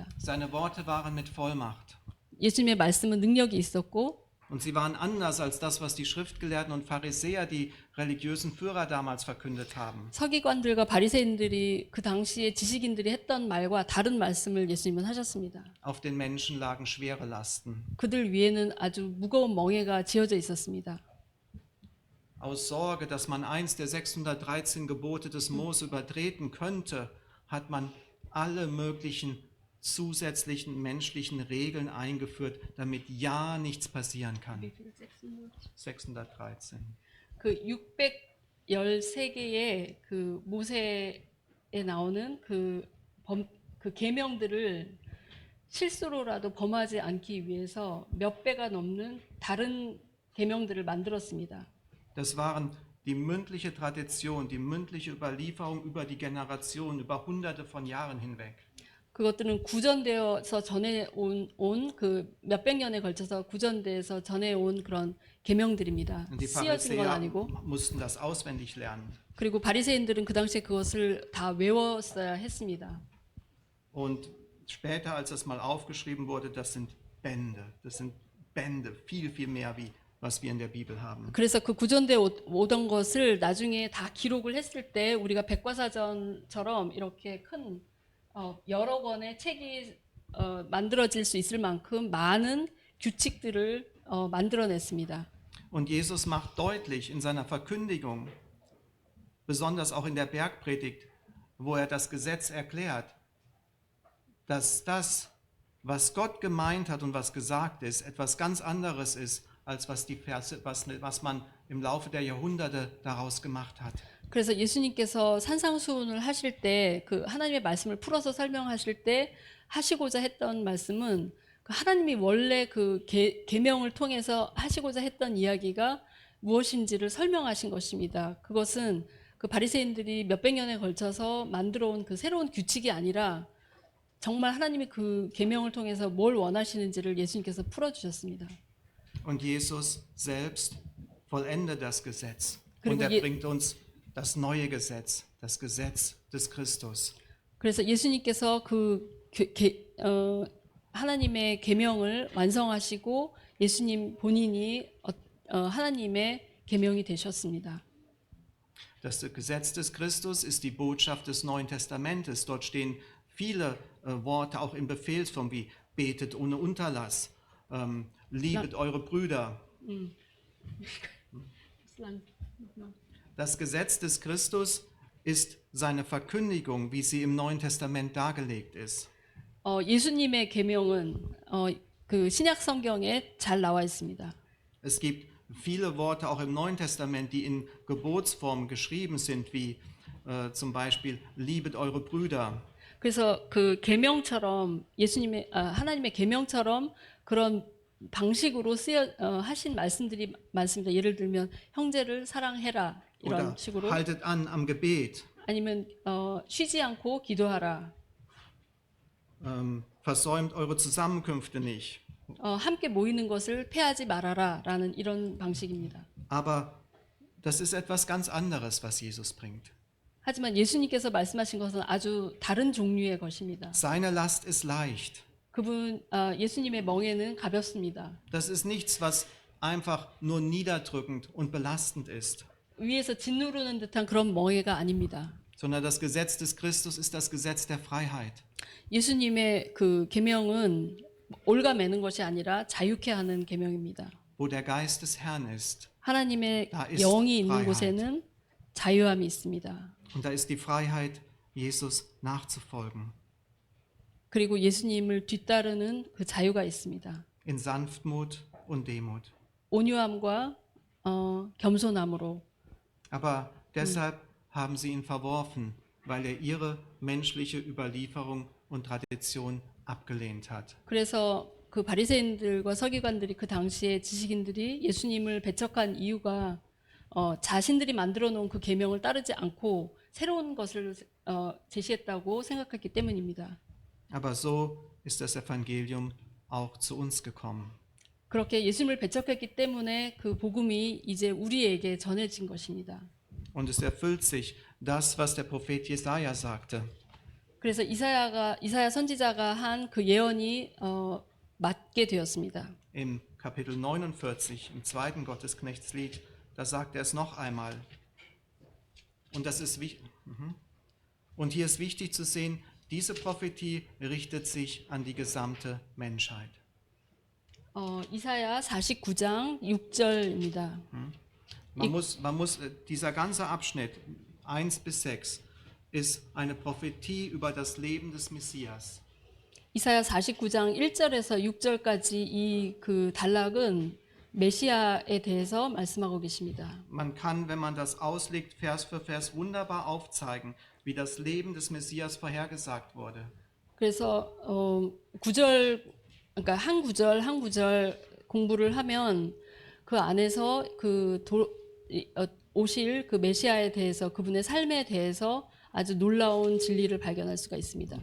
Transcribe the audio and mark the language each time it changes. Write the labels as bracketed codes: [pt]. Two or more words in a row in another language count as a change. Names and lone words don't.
[de] Seine Worte waren mit Vollmacht. [ko] 예수님의 말씀은 능력이 있었고 [de] Und sie waren anders als das, was die Schriftgelehrten und Pharisäer, die religiösen Führer damals verkündet haben. [ko] 서기관들과 바리새인들이 그 당시에 지식인들이 했던 말과 다른 말씀을 예수님은 하셨습니다. [de] Auf den Menschen lagen schwere Lasten. [ko] 그들 위에는 아주 무거운 멍에가 지어져 있었습니다. [de] Aus Sorge, dass man eins der 613 Gebote des Mose übertreten könnte, hat man alle möglichen zusätzlichen menschlichen Regeln eingeführt, damit ja nichts passieren kann. 613. [ko] 그 613개의 그 모세에 나오는 그 계명들을 실수로라도 범하지 않기 위해서 몇 배가 넘는 다른 계명들을 만들었습니다. [de] Das waren die mündliche Tradition, die mündliche Überlieferung über die Generation, über hunderte von Jahren hinweg. [ko] 그것들은 구전되어서 전해온 그 몇백 년에 걸쳐서 구전돼서 전해온 그런 계명들입니다. [de] Und die [ko] 쓰여진 건 [de] Pharisäer [ko] 아니고. [de] mussten das auswendig lernen. [ko] 그리고 바리새인들은 그 당시에 그것을 다 외웠어야 했습니다. [de] Und später, als das mal aufgeschrieben wurde, das sind Bände, viel, viel mehr wie was wir in der Bibel haben. [ko] 그래서 그 구전돼 오던 것을 나중에 다 기록을 했을 때 우리가 백과사전처럼 이렇게 큰 여러 권의 책이 만들어질 수 있을 만큼 많은 규칙들을 만들어냈습니다. [de] Und Jesus macht deutlich in seiner Verkündigung, besonders auch in der Bergpredigt, wo er das Gesetz erklärt, dass das, was Gott gemeint hat und was gesagt ist, etwas ganz anderes ist, als was die Verse, was man im Laufe der Jahrhunderte daraus gemacht hat. [ko] 그래서 예수님께서 산상수훈을 하실 때 그 하나님의 말씀을 풀어서 설명하실 때 하시고자 했던 말씀은 그 하나님이 원래 그 계명을 통해서 하시고자 했던 이야기가 무엇인지를 설명하신 것입니다. 그것은 그 바리새인들이 몇백 년에 걸쳐서 만들어 온 그 새로운 규칙이 아니라 정말 하나님이 그 계명을 통해서 뭘 원하시는지를 예수님께서 풀어 주셨습니다. [de] Und Jesus selbst vollendet das Gesetz. [ko] 그리고 [de] Und bringt uns das neue Gesetz, das Gesetz des Christus. [ko] 그래서 예수님께서 하나님의 계명을 완성하시고 예수님 본인이 하나님의 계명이 되셨습니다. [de] Das Gesetz des Christus ist die Botschaft des Neuen Testamentes. Dort stehen viele Worte auch in Befehlsform wie betet ohne Unterlass, liebet eure Brüder. Das Gesetz des Christus ist seine Verkündigung, wie sie im Neuen Testament dargelegt ist. [ko] 예수님의 계명은 그 신약 성경에 잘 나와 있습니다. [de] Es gibt viele Worte auch im Neuen Testament, die in Gebotsform geschrieben sind, wie zum Beispiel liebet eure Brüder. [ko] 그래서 그 계명처럼 하나님의 계명처럼 그런 방식으로 하신 말씀들이 많습니다. 예를 들면 형제를 사랑해라 이런 [de] Oder [ko] 식으로 [de] haltet an am Gebet, [ko] 아니면 쉬지 않고 기도하라. [de] versäumt eure Zusammenkünfte nicht. [ko] 함께 모이는 것을 패하지 말아라라는 이런 방식입니다. [de] Aber das ist etwas ganz anderes, was Jesus bringt. [ko] 하지만 예수님께서 말씀하신 것은 아주 다른 종류의 것입니다. [de] Seine Last ist leicht. [ko] 예수님의 멍에는 가볍습니다. [de] Das ist nichts, was einfach nur niederdrückend und belastend ist. [ko] 위에서 짓누르는 듯한 그런 멍에가 아닙니다. [de] Sondern das Gesetz des Christus ist das Gesetz der Freiheit. [ko] 예수님의 그 계명은 올가매는 것이 아니라 자유케 하는 계명입니다. [de] Wo der Geist des Herrn ist, [ko] 하나님의 [de] da ist [ko] 영이 있는 [de] Freiheit. [ko] 곳에는 자유함이 있습니다. [de] Und da ist die Freiheit, Jesus nachzufolgen. [ko] 그리고 예수님을 뒤따르는 그 자유가 있습니다. [de] In Sanftmut und Demut. [ko] 온유함과 겸손함으로. [de] Aber deshalb haben sie ihn verworfen, weil er ihre menschliche Überlieferung und Tradition abgelehnt hat. [ko] 그래서 그 바리새인들과 서기관들이 그 당시에 지식인들이 예수님을 배척한 이유가 자신들이 만들어 놓은 그 계명을 따르지 않고 새로운 것을 제시했다고 생각했기 때문입니다. [de] Aber so ist das Evangelium auch zu uns gekommen. [ko] 그렇게 예수님을 배척했기 때문에 그 복음이 이제 우리에게 전해진 것입니다. [de] Und es erfüllt sich das, was der Prophet Jesaja sagte. [ko] 그래서 이사야 선지자가 한 그 예언이 맞게 되었습니다. [de] Im Kapitel 49, im zweiten Gottesknechtslied, da sagt er es noch einmal. Und das ist Und hier ist wichtig zu sehen, diese Prophetie richtet sich an die gesamte Menschheit. [ko] 이사야 49장 6절입니다. [de] Dieser ganze Abschnitt 1 bis 6 ist eine Prophetie über das Leben des Messias. [ko] 이사야 49장 1절에서 6절까지 이 그 단락은 메시아에 대해서 말씀하고 계십니다. [de] Man kann, wenn man das auslegt, Vers für Vers wunderbar aufzeigen, wie das Leben des Messias vorhergesagt wurde. [ko] 그래서 9절 그러니까 한 구절 공부를 하면 그 안에서 오실 그 메시아에 대해서 그분의 삶에 대해서 아주 놀라운 진리를 발견할 수가 있습니다.